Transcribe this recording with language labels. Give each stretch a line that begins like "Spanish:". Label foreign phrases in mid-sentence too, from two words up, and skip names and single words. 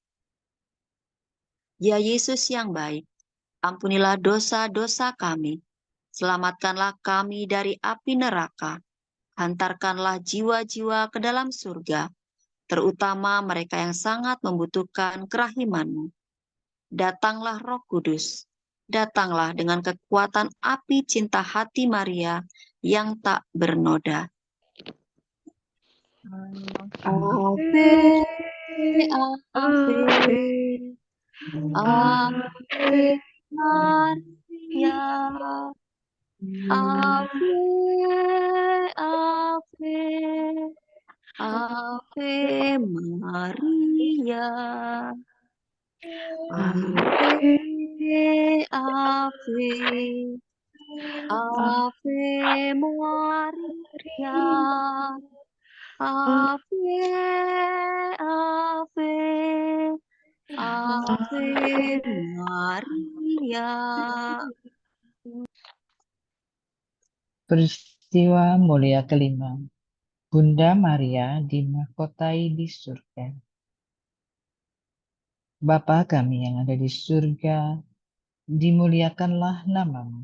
Indonesian: Ya Yesus yang baik, ampunilah dosa-dosa kami, selamatkanlah kami dari api neraka, hantarkanlah jiwa-jiwa ke dalam surga, terutama mereka yang sangat membutuhkan kerahiman-Mu. Datanglah Roh Kudus, datanglah dengan kekuatan api cinta hati Maria yang tak bernoda.
Latin: Ave, Ave, Ave Maria, Ave, Ave, Ave Maria, Ave, Ave, Ave Maria, Ave, Ave, Ave Maria.
Indonesian: Peristiwa mulia kelima. Bunda Maria dimahkotai di surga. Bapa kami yang ada di surga, dimuliakanlah nama-Mu.